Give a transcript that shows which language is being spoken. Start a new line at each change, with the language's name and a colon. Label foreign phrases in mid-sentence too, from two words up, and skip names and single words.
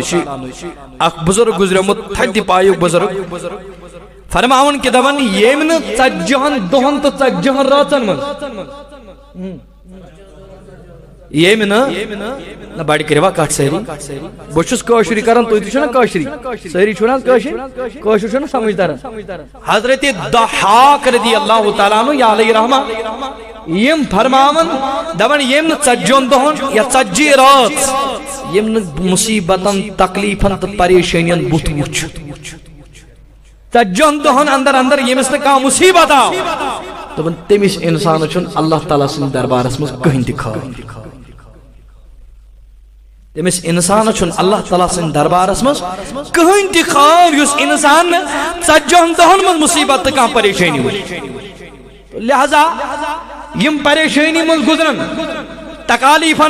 Kashmiri: چھُ اکھ بزرگ گزریومُت تھدِ پایُک بزرگ فرماون کہ دپان ییٚمۍ نہٕ 40 دۄہن تہٕ 40 رٲژن منٛز ییٚمۍ نہٕ بڑِ کٔرِوا کتھ سٲری بہٕ چھُس کٲشُرے کران تُہۍ تہِ چھِو نا کٲشِری سٲری چھِو نا کٲشِر کٲشُر چھُ نا سمجھ تران حضرت ضحاک
Arabic: رضی اللہ تعالیٰ عنہ
Kashmiri: یا
Arabic: علیہ رحمہ
Kashmiri: یم فرماون دپان ییٚمۍ نہٕ 40 دۄہن یا 40 رٲژ ییٚمۍ نہٕ مُصیبتن تکلیفن تہٕ پریشٲنین بُتھ وُچھ 40 دۄہن اندر اندر ییٚمِس نہٕ کانٛہہ مُصیبت آو دپان تٔمِس انسانس چھُنہٕ اللہ تعالیٰ سٕنٛدِس دربارس منٛز کٕہٕنۍ تہِ خٲر تٔمِس انسانس چھُنہٕ اللہ تعالیٰ سٕنٛدِس دربارس منٛز کٕہٕنۍ تہِ خٲر یُس انسان نہٕ 40 دۄہن منٛز مُصیبت تہٕ کانٛہہ پریشٲنی وٕچھِ لہذا یم پریشٲنی منٛز گُزرن تکالیفن